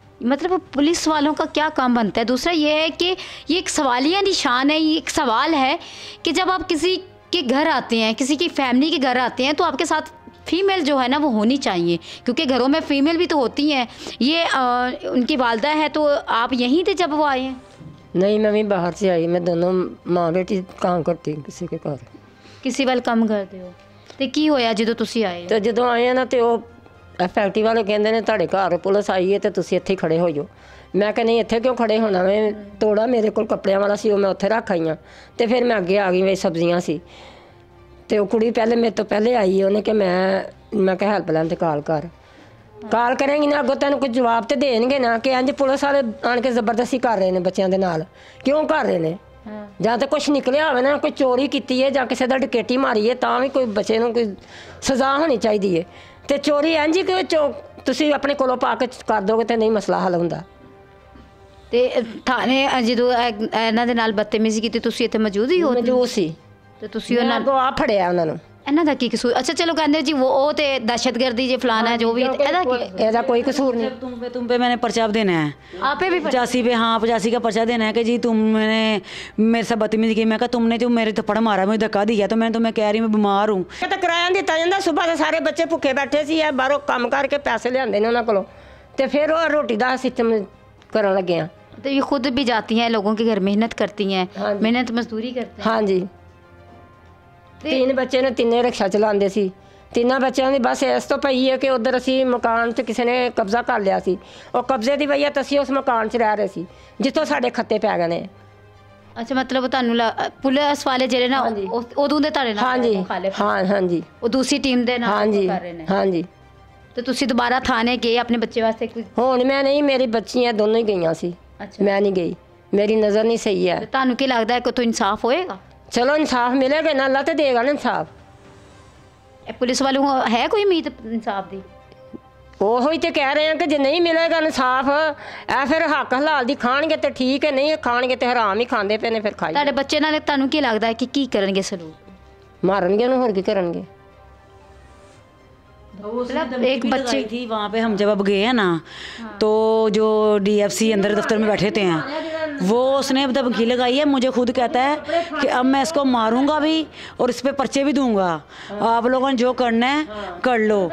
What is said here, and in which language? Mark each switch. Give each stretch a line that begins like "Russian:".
Hindi: मतलब पुलिस वालों का क्या काम बनता है? दूसरा ये है कि ये एक सवालिया निशान है, ये एक सवाल है कि जब आप किसी के घर आते हैं, किसी की फैमिली के घर आते हैं, तो आपके साथ फीमेल जो है ना वो होनी चाहिए, क्योंकि घरों में फीमेल भी तो होती हैं। ये उनकी वालदा है, तो आप यहीं थे जब वो आए हैं? नहीं, मैं भी बाहर से आई, मैं दोनों माँ बेटी काम करती किसी के घर।
Punjabi: किसी ਵੱਲ ਕੰਮ ਕਰਦੇ ਹੋ ਤੇ ਕੀ ਹੋਇਆ ਜਦੋਂ ਤੁਸੀਂ ਆਏ? ਤੇ ਜਦੋਂ ਆਏ ਆ ਨਾ ਤੇ ਉਹ ਫੈਕਟਰੀ ਵਾਲੇ ਕਹਿੰਦੇ ਨੇ ਤੁਹਾਡੇ ਘਰ ਪੁਲਿਸ ਆਈ ਹੈ ਤੇ ਤੁਸੀਂ ਇੱਥੇ ਹੀ ਖੜੇ ਹੋ ਜਾਓ। ਮੈਂ ਕਿਹਾ ਨਹੀਂ, ਇੱਥੇ ਕਿਉਂ ਖੜੇ ਹੋਣਾ, ਮੈਂ ਤੋੜਾ ਮੇਰੇ ਕੋਲ ਕੱਪੜਿਆਂ ਵਾਲਾ ਸੀ, ਉਹ ਮੈਂ ਉੱਥੇ ਰੱਖ ਆਈ ਹਾਂ। ਤੇ ਫਿਰ ਮੈਂ ਅੱਗੇ ਆ ਗਈ, ਮੇਰੀ ਸਬਜ਼ੀਆਂ ਸੀ ਤੇ ਉਹ ਕੁੜੀ ਪਹਿਲੇ ਮੇਰੇ ਤੋਂ ਪਹਿਲੇ ਆਈ, ਉਹਨੇ ਕਿ ਮੈਂ ਕਿਹਾ ਹੈਲਪਲਾਈਨ ਤੇ ਕਾਲ ਕਰਾਂਗੀ ਨਾ, ਅੱਗੋਂ ਤੈਨੂੰ ਕੋਈ ਜਵਾਬ ਤੇ ਦੇਣਗੇ ਨਾ ਕਿ ਇੰਜ ਪੁਲਿਸ ਵਾਲੇ ਆਣ ਕੇ ਜ਼ਬਰਦਸਤੀ ਕਰ ਰਹੇ ਨੇ ਬੱਚਿਆਂ ਦੇ ਨਾਲ, ਕਿਉਂ ਕਰ ਰਹੇ ਨੇ? ਜਾਂ ਤਾਂ ਕੁਛ ਨਿਕਲਿਆ ਹੋਵੇ ਨਾ, ਕੋਈ ਚੋਰੀ ਕੀਤੀ ਹੈ ਜਾਂ ਕਿਸੇ ਦਾ ਡਕੈਤੀ ਮਾਰੀ ਹੈ, ਤਾਂ ਵੀ ਕੋਈ ਬੱਚੇ ਨੂੰ ਕੋਈ ਸਜ਼ਾ ਹੋਣੀ ਚਾਹੀਦੀ ਹੈ। ਤੇ ਚੋਰੀ ਇੰਜ ਹੀ ਕਿ ਤੁਸੀਂ ਆਪਣੇ ਕੋਲੋਂ ਪਾ ਕੇ ਕਰ ਦੋਗੇ ਤੇ ਨਹੀਂ ਮਸਲਾ ਹੱਲ ਹੁੰਦਾ। ਤੇ ਥਾਣੇ ਜਦੋਂ ਇਹਨਾਂ ਦੇ ਨਾਲ ਬਦਤਮੀਜ਼ੀ ਕੀਤੀ, ਤੁਸੀਂ ਇੱਥੇ ਮੌਜੂਦ ਹੀ ਹੋ? ਮੌਜੂਦ ਸੀ। ਤੇ ਤੁਸੀਂ ਉਹਨਾਂ ਨੂੰ ਆ ਫੜਿਆ ਉਹਨਾਂ ਨੂੰ। ਇਹਨਾਂ ਦਾ ਕੀ ਕਸੂਰ? ਅੱਛਾ ਚਲੋ ਕਹਿੰਦੇ ਜੀ ਉਹ ਤੇ ਦਹਿਸ਼ਤਗਰਦੀ ਜੇ ਫਲਾਣਾ
Hindi: जो भी,
Punjabi: ਇਹਦਾ
Hindi: कोई कसूर नहीं। तुम पे मैंने पर्चा देना है, आप पे भी 85 पे, हाँ 85 का पर्चा देना है कि जी तुमने मेरे साथ बदतमीजी की। मैं कहा तुमने जो मेरे थप्पड़ मारा, मुझे धक्का दिया, तो मैं तुम्हें कह रही मैं बीमार हूँ।
Punjabi: ਤਾਂ ਕਿਰਾਇਆ ਦਿੱਤਾ ਜਾਂਦਾ, ਸਵੇਰ ਦੇ ਸਾਰੇ ਬੱਚੇ ਭੁੱਖੇ ਬੈਠੇ ਸੀ, ਇਹ ਬਾਹਰੋਂ ਕੰਮ ਕਰਕੇ ਪੈਸੇ ਲਿਆਂਦੇ ਨੇ ਉਹਨਾਂ ਕੋਲੋਂ, ਤੇ ਫਿਰ ਉਹ ਰੋਟੀ ਦਾ ਸਿਸਟਮ ਕਰਨ ਲੱਗੇ ਆ।
Hindi: तो ये खुद भी जाती हैं लोगों के घर, मेहनत करती हैं, मेहनत मजदूरी करते हैं। हाँ जी।
Punjabi: 3 ਬੱਚੇ ਨੇ, 3 ਰਿਕਸ਼ਾ ਚਲਾਉਂਦੇ ਸੀ। 3 ਬੱਚਿਆਂ ਦੀ ਬਸ ਇਸ ਤੋਂ ਪਈ ਹੈ ਕਿ ਉਧਰ ਅਸੀਂ ਮਕਾਨ 'ਚ ਕਿਸੇ ਨੇ ਕਬਜ਼ਾ ਕਰ ਲਿਆ ਸੀ, ਉਹ ਕਬਜ਼ੇ ਦੀ ਵਜ੍ਹਾ ਤੋਂ ਅਸੀਂ ਉਸ ਮਕਾਨ 'ਚ ਰਹਿ ਰਹੇ ਸੀ ਜਿੱਥੋਂ ਸਾਡੇ ਖੱਤੇ ਪੈ ਗਏ ਨੇ। ਅੱਛਾ, ਮਤਲਬ ਤੁਹਾਨੂੰ ਪੁਲਿਸ ਵਾਲੇ ਜਿਹੜੇ ਨਾ ਉਦੋਂ ਦੇ ਤੁਹਾਡੇ ਨਾਲ ਮੁਖਾਲਿਫ? ਹਾਂ ਜੀ, ਉਹ ਦੂਸਰੀ ਟੀਮ ਦੇ ਨਾਲ ਕਰ ਰਹੇ ਨੇ? ਹਾਂ ਜੀ। ਤੇ ਤੁਸੀਂ ਦੁਬਾਰਾ ਥਾਣੇ ਗਏ ਆਪਣੇ ਬੱਚੇ ਵਾਸਤੇ? ਹੁਣ ਮੈਂ ਨਹੀਂ, ਮੇਰੀ ਬੱਚੀਆਂ ਦੋਨੋਂ ਹੀ ਗਈਆਂ ਸੀ। ਮੈਂ ਨਹੀਂ ਗਈ, ਮੇਰੀ ਨਜ਼ਰ ਨਹੀਂ ਸਹੀ ਹੈ। ਤੁਹਾਨੂੰ ਕੀ ਲੱਗਦਾ ਹੈ ਕਿ ਤੋਂ ਇਨਸਾਫ ਹੋਏਗਾ?
Hindi: चलो इंसाफ मिलेगा ना, अल्लाह तो देगा ना इंसाफ। पुलिस वालों को है कोई उम्मीद इंसाफ दी?
Punjabi: ਉਹੀ ਤੇ ਕਹਿ ਰਹੇ ਆ ਕਿ ਜੇ ਨਹੀਂ ਮਿਲੇਗਾ ਇਨਸਾਫ, ਇਹ ਫਿਰ ਹੱਕ ਹਲਾਲ ਦੀ ਖਾਣਗੇ ਤੇ ਠੀਕ ਹੈ, ਨਹੀਂ ਖਾਣਗੇ ਤੇ ਹਰਾਮ ਹੀ ਖਾਂਦੇ ਪਏ ਨੇ। ਫਿਰ ਖਾਈ ਤੁਹਾਡੇ ਬੱਚੇ ਨਾਲ ਤੁਹਾਨੂੰ ਕੀ ਲੱਗਦਾ ਹੈ ਕਿ ਕੀ ਕਰਨਗੇ ਸਲੂਕ? ਮਾਰਨਗੇ ਉਹਨੂੰ, ਹੋਰ ਕੀ ਕਰਨਗੇ?
Hindi: एक बच्ची थी वहाँ पे, हम जब अब गए हैं ना, तो जो DFC अंदर दफ्तर में बैठे थे हैं, वो उसने अब धमकी लगाई है, मुझे खुद कहता है कि अब मैं इसको मारूंगा भी और इस पे पर्चे भी दूंगा, आप लोगों ने जो करना है कर लो।